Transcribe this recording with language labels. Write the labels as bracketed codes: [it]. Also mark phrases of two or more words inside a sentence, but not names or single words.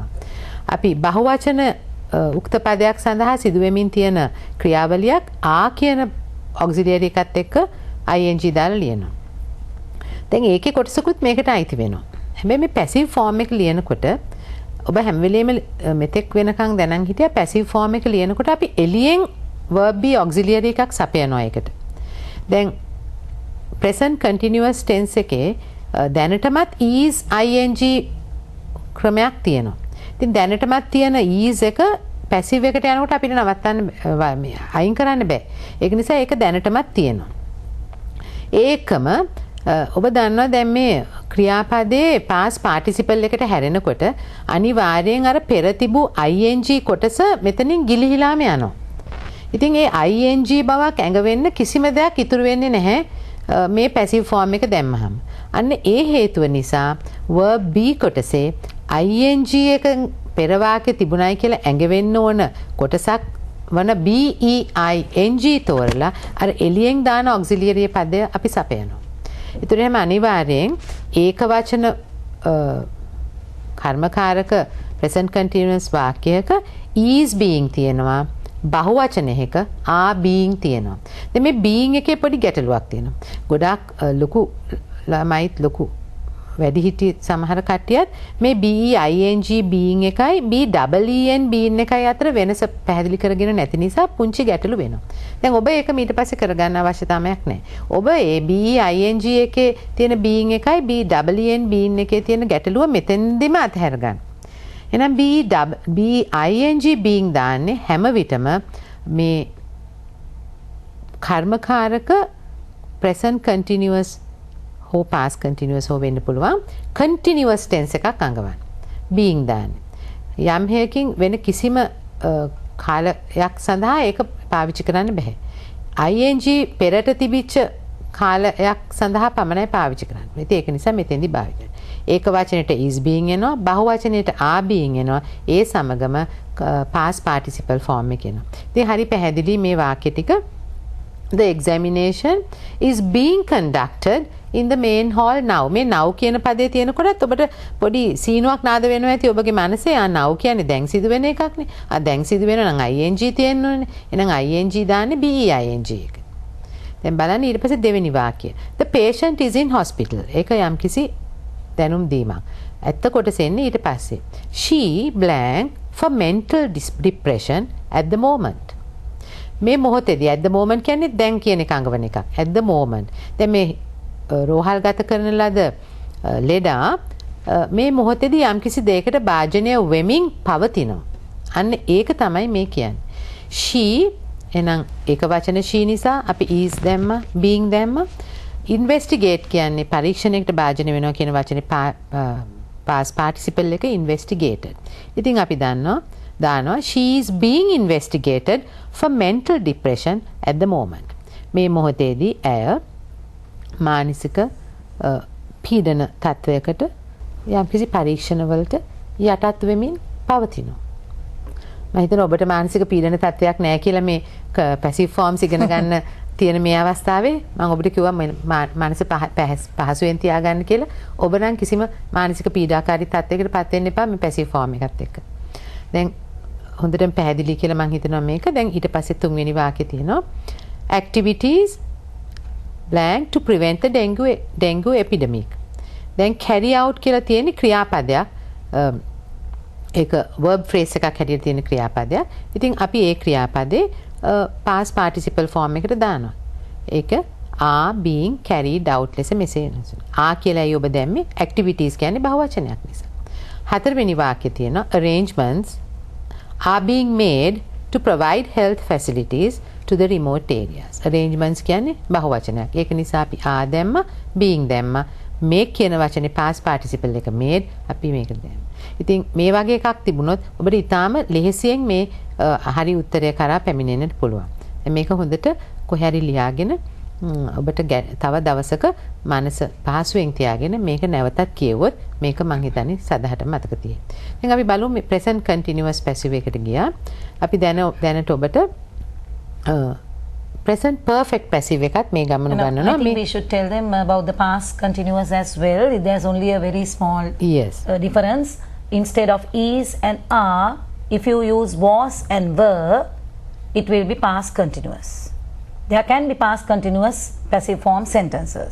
[si] අපි බහුවචන උක්ත පදයක් සඳහා සිදු වෙමින් තියෙන ක්‍රියාවලියක් ආ කියන auxiliary එකත් එක්ක ing දාලා ලියනවා. දැන් ඒකේ කොටසකුත් මේකට අයිති වෙනවා. හැබැයි මේ [en] passive form [si] එක ලියනකොට ඔබ හැම වෙලේම මෙතෙක් වෙනකන් දැනන් හිටියා [en] passive form [si] එක ලියනකොට අපි එළියෙන් [en] verb be auxiliary [si] එකක් සපයනවා ඒකට. දැන් [en] present continuous tense [si] එකේ දැනටමත් [en] is ing [si] ක්‍රමයක් තියෙනවා. ඉතින් දැනටමත් තියෙන is එක passive එකට යනකොට අපිට නවත්තන්න අයින් කරන්න බෑ. ඒක නිසා ඒක දැනටමත් තියෙනවා. ඒකම ඔබ දන්නවා දැන් මේ ක්‍රියාපදයේ [en] past participle [si] එකට හැරෙනකොට අනිවාර්යෙන් අර පෙර තිබූ ing කොටස මෙතනින් ගිලිහිලාම යනවා. ඉතින් ඒ ing බවක් ඇඟ වෙන්න කිසිම දෙයක් ඉතුරු වෙන්නේ නැහැ මේ [en] passive form [si] එක දැම්මහම. අන්න ඒ හේතුව නිසා [en] verb be [si] කොටසේ ing එක පෙර වාක්‍ය තිබුණයි කියලා ඇඟ වෙන්න ඕන කොටසක් වන being තෝරලා අර එළියෙන් දාන auxiliary පදය අපි සපයනවා. ඒතර එහෙම අනිවාර්යෙන් ඒක වචන කර්මකාරක [en] present continuous [si] වාක්‍යයක [en] is being [si] තියෙනවා. බහුවචනයක [en] are being [si] තියෙනවා. දැන් මේ being එකේ පොඩි ගැටලුවක් තියෙනවා. ගොඩාක් ලොකු ළමයිත් ලොකු වැඩිහිටි සමහර කට්ටියත් මේ [en] being being [si] එකයි [en] ben being [si] එකයි අතර වෙනස පැහැදිලි කරගෙන නැති නිසා පුංචි ගැටලු වෙනවා. දැන් ඔබ ඒක ඊට පස්සේ කරගන්න අවශ්‍යතාවයක් නැහැ. ඔබ ඒ being එකේ තියෙන being එකයි [en] ben being [si] එකේ තියෙන ගැටලුව මෙතෙන්දිම අතහැර ගන්න. එහෙනම් [en] being being [si] දාන්නේ හැම විටම මේ කර්මකාරක [en] present continuous [si] හෝ [en] past continuous [si] හෝ වෙන්න පුළුවන් [en] continuous tense [si] එකක් අඟවන්න. being දාන්නේ. යම් හේකින් වෙන කිසිම කාලයක් සඳහා ඒක පාවිච්චි කරන්න බෑ. ing පෙරට තිබිච්ච කාලයක් සඳහා පමණයි පාවිච්චි කරන්න. ඉතින් ඒක නිසා මෙතෙන්දි භාවිත කරනවා. ඒක වචනෙට [en] is being [si] එනවා, බහු වචනෙට [en] are being [si] එනවා. ඒ සමගම [en] past participle form [si] එක එනවා. ඉතින් හරි පැහැදිලි මේ වාක්‍ය ටික. [en] The examination is being conducted in the main hall now. [si] මේ now කියන පදේ තියෙනකොටත් ඔබට පොඩි සීනුවක් නාද වෙනවා ඇති ඔබගේ මනසේ. now කියන්නේ දැන් සිදු වෙන එකක් නේ. දැන් සිදු වෙනවා නම් ing තියෙන්න ඕනේ. එහෙනම් ing දාන්නේ being එක. දැන් බලන්න ඊට පස්සේ දෙවෙනි වාක්‍යය. [en] The patient is in hospital. [si] ඒක යම්කිසි දැනුම් දීමක්. ඇත්ත කොටස එන්නේ ඊට පස්සේ. [en] She blank for mental depression at the moment. [si] මේ මොහොතේදී [en] at the moment [si] කියන්නේ දැන් කියන එක අඟවන එකක්. [en] at the moment. [si] දැන් මේ රෝහල් ගත කරන ලද ලෙඩා මේ මොහොතේදී යම්කිසි දෙයකට භාජනය වෙමින් පවතිනවා. අන්න ඒක තමයි මේ කියන්නේ. she එහෙනම් ඒක වචන she නිසා අපි is දැම්ම, being දැම්ම. investigate කියන්නේ පරීක්ෂණයකට භාජනය වෙනවා කියන වචනේ [en] past participle [si] එක investigated. ඉතින් අපි දානවා [en] she is being investigated for mental depression at the moment. [si] මේ මොහොතේදී ඇය මානසික පීඩන තත්වයකට යම්කිසි පරීක්ෂණවලට යටත් වෙමින් පවතිනවා. මම හිතනවා ඔබට මානසික පීඩන තත්වයක් නැහැ කියලා මේ [en] passive forms [si] ඉගෙන ගන්න තියෙන මේ අවස්ථාවේ මම ඔබට කිව්වා මානසික පහසුවෙන් තියාගන්න කියලා. ඔබ නම් කිසිම මානසික පීඩාකාරී තත්යකට පත් වෙන්න එපා මේ [en] passive form [si] එකත් එක්ක. දැන් හොඳටම පැහැදිලි කියලා මම හිතනවා මේක. දැන් ඊට පස්සේ තුන්වෙනි වාක්‍යය තියෙනවා [en] activities blank to prevent the dengue epidemic. [si] දැන් [en] carry out [si] කියලා තියෙන ක්‍රියාපදයක්. ඒක [en] verb phrase [si] එකක් හැටියට තියෙන ක්‍රියාපදයක්. ඉතින් අපි ඒ ක්‍රියාපදේ [en] past participle form [si] එකට දානවා. ඒක [en] are being carried out [si] ලෙස මෙසේ are කියලායි ඔබ දැම්මේ. activities කියන්නේ බහුවචනයක් නිසා. හතරවෙනි වාක්‍යය තියෙනවා [en] arrangements are being made to provide health facilities to the remote areas. [si] Arrangements කියන්නේ බහුවචනයක්. ඒක නිසා අපි are දැම්ම, being දැම්ම. make කියන වචනේ [en] past participle [si] එක made අපි මේක දැම්ම. ඉතින් මේ වගේ එකක් තිබුණොත් ඔබට ඊටාම ලෙහෙසියෙන් මේ හරි උත්තරය කරා පැමිණෙන්නට පුළුවන්. මේක හොඳට කොහේ හරි ලියාගෙන ඔබට තව දවසක මනස පහසුවෙන් තියාගෙන මේක නැවතත් කියවුවොත් මේක මං හිතන්නේ සදහට මතක තියෙයි. දැන් අපි බලමු මේ [en] present continuous passive [si] එකට ගියා. අපි දැනට ඔබට [en] present perfect passive [si] එකත් මේ ගමන ගන්නවා. [en] I think we should tell them about the past continuous as well. There's only a very small difference. Instead of is and are, if you use was and were, it will be past continuous. There can be past continuous passive form sentences.